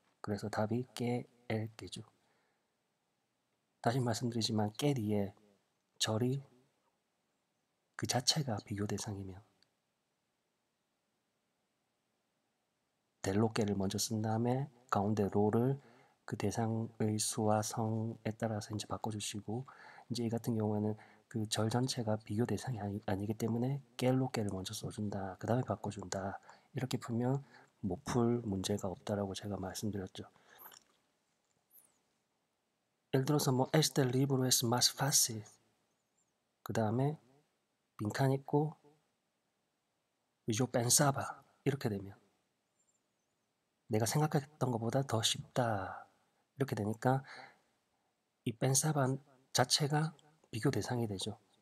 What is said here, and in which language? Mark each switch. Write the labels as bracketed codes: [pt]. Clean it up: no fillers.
[ko] 그래서 답이 깨, 엘, 깨죠. 다시 말씀드리지만 깨 뒤에 절이 그 자체가 비교 대상이면 델로깨를 먼저 쓴 다음에 가운데 로를 그 대상의 수와 성에 따라서 이제 바꿔주시고, 이제 이 같은 경우에는 그 절 전체가 비교 대상이 아니기 때문에 깰로깨를 먼저 써준다. 그 다음에 바꿔준다. 이렇게 풀면 못 풀 문제가 없다라고 제가 말씀드렸죠. 예를 들어서 뭐 [es] este libro es más fácil. [ko] 그 다음에 빈칸 있고 [es] yo pensaba [ko] 이렇게 되면 내가 생각했던 것보다 더 쉽다. 이렇게 되니까 이 뺀사반 자체가 비교 대상이 되죠.